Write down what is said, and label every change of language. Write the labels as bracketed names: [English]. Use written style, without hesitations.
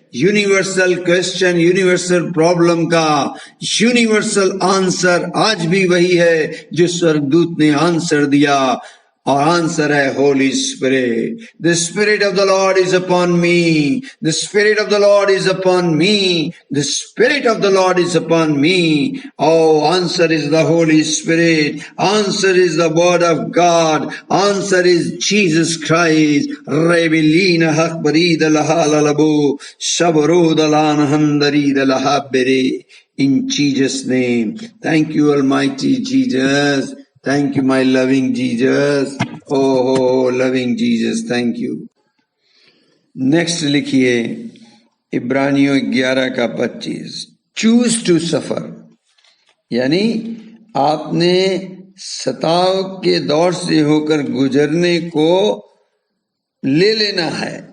[Hindi] Universal question, universal problem का universal answer आज भी वही है जो स्वर्गदूत ने आंसर दिया, और आंसर है Holi spirit. [English] The Spirit of the Lord is upon me, the Spirit of the Lord is upon me, the Spirit of the Lord is upon me. Oh, answer is the Holy Spirit. Answer is the Word of God. Answer is Jesus Christ. Revelina hakbarida lahalalabu shabaroda lanahandarida lahabere. In Jesus' name. Thank you, Almighty Jesus. Thank you, my loving Jesus. Oh, loving Jesus, thank you. [Hindi] Next लिखिए इब्रानियों 11 का 25। [English] Choose to suffer, [Hindi] यानी आपने सताव के दौर से होकर गुजरने को ले लेना है।